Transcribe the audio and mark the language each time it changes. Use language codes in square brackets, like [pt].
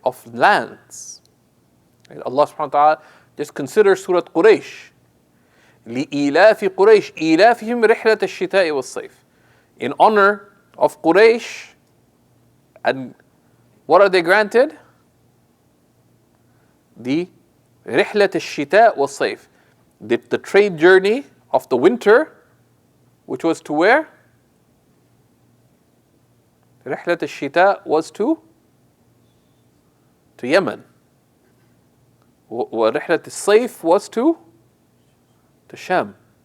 [en] Of lands. Right? Allah subhanahu wa ta'ala, just consider Surah Quraysh. [ar] لِإِيلَافِ قُرَيْشِ إِيلَافِهِمْ رِحْلَةَ الشِّتَاءِ وَالصَّيْفِ. [en] In honor of Quraysh, and what are they granted? [ar] The رِحْلَةَ الشِّتَاءِ وَالصَّيْفِ. [en] The trade journey of the winter, which was to where? [ar] رحلة الشتاء [en] was to Yemen. [ar] ورحلة الصيف [en] was to Sham.